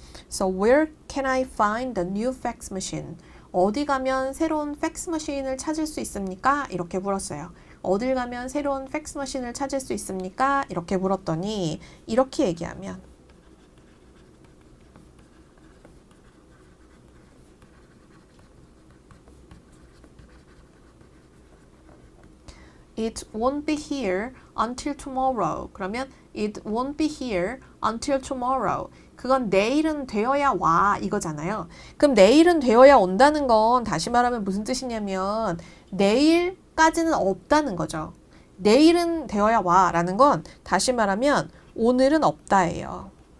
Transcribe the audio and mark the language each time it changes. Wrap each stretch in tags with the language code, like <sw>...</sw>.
<en>So where can I find the new fax machine?</en> <ko>어디 가면 새로운 팩스 머신을 찾을 수 있습니까? 이렇게 물었어요. 어딜 가면 새로운 팩스 머신을 찾을 수 있습니까? 이렇게 물었더니 이렇게 얘기하면</ko> <en>It won't be here until tomorrow.</en> <ko>그러면</ko> <en>it won't be here until tomorrow.</en> <ko>그건 내일은 되어야 와 이거잖아요. 그럼 내일은 되어야 온다는 건 다시 말하면 무슨 뜻이냐면 내일까지는 없다는 거죠. 내일은 되어야 와 라는 건 다시 말하면 오늘은 없다예요.</ko>